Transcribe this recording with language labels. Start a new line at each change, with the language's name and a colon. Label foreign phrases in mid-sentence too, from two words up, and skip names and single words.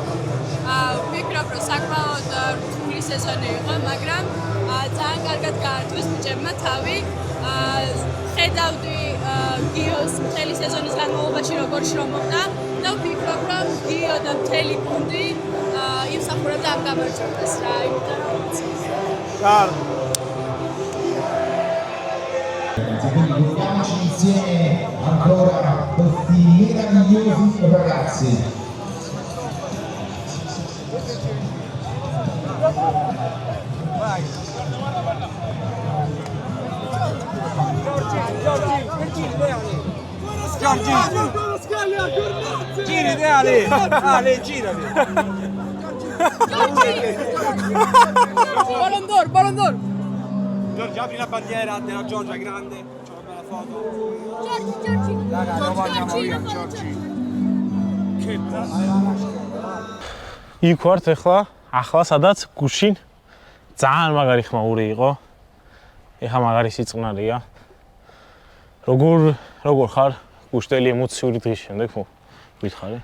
Georgian: ვფიქრობ, რომ საკმაოდ რთული სეზონი იყო, მაგრამ ძალიან კარგად გაართვეს ბიჭებმა თავი. ხედავდი გიოს მთელი სეზონის განმავლობაში როგორ შრომობდა და ვფიქრობ, რომ გიო და მთელი გუნდი იმსახურებდა ამ გამარჯვებას რა, იმიტომ რომ კარგი.
Italian: Vediamoci insieme ancora questi meravigliosi ragazzi. Giri Ale, girati. Ballon d'Or. Giorgi, apri la bandiera della Giorgia grande. Facciamo una bella foto. Giorgi. Raga, lo andiamo via, Giorgi.
Georgian: იქ ვართ ახლა სადაც გუშინ ძალიან მაგარი ხმაური იყო. ეხა მაგარი სიწყნარია. როგორ ხარ? გუშტელი ემოციური დღის შემდეგ გითხარი?